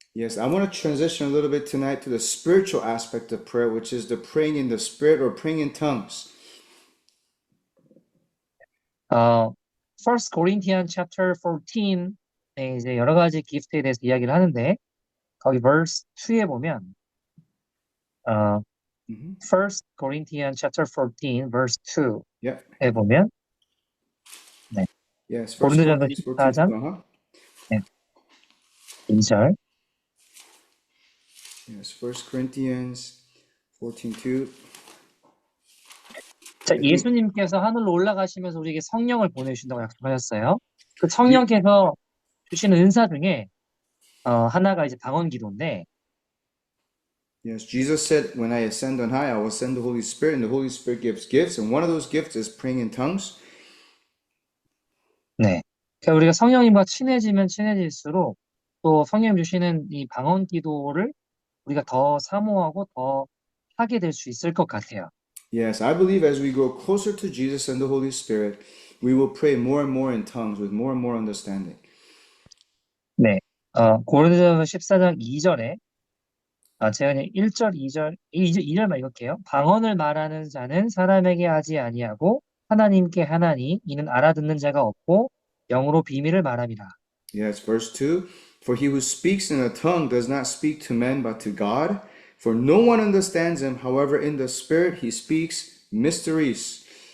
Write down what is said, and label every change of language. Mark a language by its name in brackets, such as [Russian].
[English] Yes, I want to transition a little bit tonight to the spiritual aspect of prayer, which is the praying in the spirit or praying in tongues. First Corinthians chapter 14 [Korean] 에 이제 여러 가지 기프트에 대해서 이야기를 하는데 거기 [English] verse 2 [Korean] 에 보면 [English] First Corinthians chapter 14 verse 2에 Yep. [Korean] 보면 네. [English] Yes, First [Korean] 고린도전서 [English] Corinthians 14. [Korean] 14장 네. 2절 [English] Yes, First Corinthians 14:2. [Korean] 자, 예수님께서 하늘로 올라가시면서 우리에게 성령을 보내주신다고 약속하셨어요. 그 Je- 성령께서 주시는 은사 중에 하나가 이제 방언 기도인데, [English] Yes, Jesus said, "When I ascend on high, I will send the Holy Spirit, and the Holy Spirit gives gifts, and one of those gifts is praying in tongues." [Korean] 네. 그러니까 우리가 성령님과 친해지면 친해질수록 또 성령님 주시는 이 방언 기도를 우리가 더 사모하고 더 하게 될 수 있을 것 같아요. [English] Yes, I believe as we grow closer to Jesus and the Holy Spirit, we will pray more and more in tongues with more and more understanding. [Korean] 네. 고린도전서 14장 2절에 제가 그냥 1절, 2절, 2절만 읽을게요. 방언을 말하는 자는 사람에게 하지 아니하고 하나님께 하나니 이는 알아듣는 자가 없고 영으로 비밀을 말함이라. [English] Yes, verse 2. For he who speaks in a tongue does not speak to men but to God, for no one understands him. However, in the Spirit he speaks mysteries.